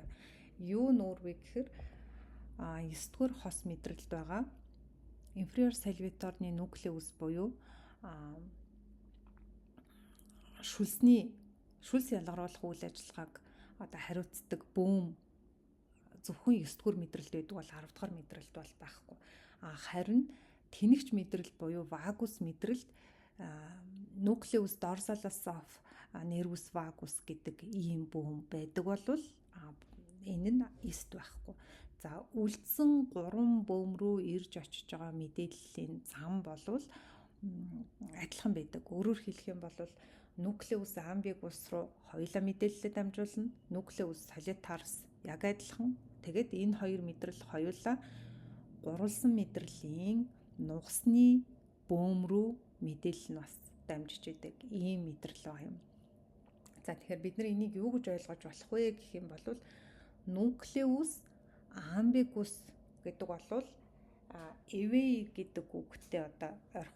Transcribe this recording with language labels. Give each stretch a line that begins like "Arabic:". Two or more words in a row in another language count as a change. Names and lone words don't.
Mongolian: Юу нүүр вэ гэхээр 9-р хос мэдрэлд байгаа
Latin: inferior salivatory nucleus
Mongolian: буюу шүлс ялгаруулах үйл ажиллагааг хариуцдаг бөөм зөвхөн 9-р мэдрэлд байдаг бол 10 дахь мэдрэлд бол байхгүй. Харин тэнэгч мэдрэл буюу вагус мэдрэлд
Latin: nucleus dorsalis of nervus vagus
Mongolian: гэдэг ийм бөөм байдаг болвол энэ нь 9-т байхгүй. За үлдсэн 3 бөөм рүү ирж очиж байгаа мэдээллийн зам болвол адилхан байдаг. Өөрөөр хэлэх юм бол
Latin: nucleus ambiguus
Mongolian: руу хоёулаа мэдээлэлээ дамжуулна.
Latin: Nucleus solitarius
Mongolian: яг адилхан. Тэгээд энэ хоёр мэдрэл хоёулаа гурвалсан мэдрэлийн нугасны бөөм рүү мэдээлэл нь бас дамжиж идэг ийм мэдрэл байгаа юм. За тэгэхээр бид нар энийг юу гэж ойлгож болох вэ гэх юм бол
Latin: nucleus ambiguus
Mongolian: гэдэг бол away гэдэг үгтэй ойрхон.